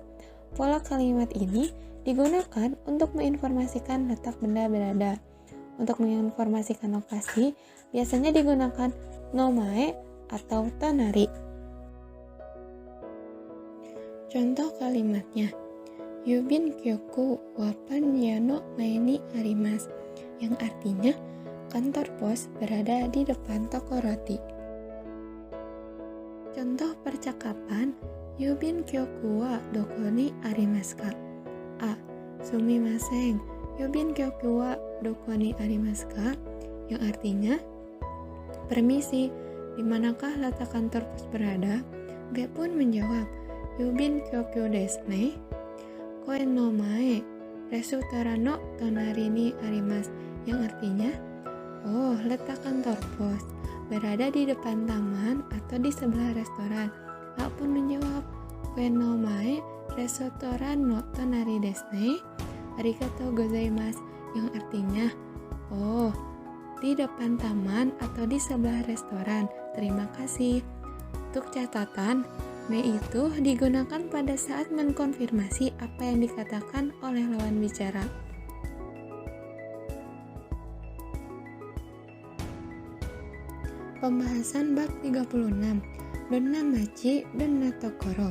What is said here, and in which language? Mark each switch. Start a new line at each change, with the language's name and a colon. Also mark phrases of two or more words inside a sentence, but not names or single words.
Indonesian: Pola kalimat ini digunakan untuk menginformasikan letak benda berada. Untuk menginformasikan lokasi, biasanya digunakan nomae atau tonari. Contoh kalimatnya.
Japanese: 郵便局はパン屋の前にあります,
Indonesian: yang artinya kantor pos berada di depan toko roti. Contoh percakapan,
Japanese: 郵便局はどこにありますか? A. すみません、郵便局はどこにありますか?
Indonesian: Yang artinya, permisi, di manakah letak kantor pos berada? B pun menjawab,
Japanese: 郵便局ですね? 公園の前、レストランの隣にあります,
Indonesian: yang artinya, oh, letak kantor pos berada di depan taman atau di sebelah restoran. A pun menjawab,
Japanese: 公園の前、レストランの隣ですね? ありがとうございます,
Indonesian: yang artinya, oh, di depan taman atau di sebelah restoran. Terima kasih. Untuk catatan, me itu digunakan pada saat mengkonfirmasi apa yang dikatakan oleh lawan bicara. Pembahasan bab 36, Donna Machi, Donna Tokoro.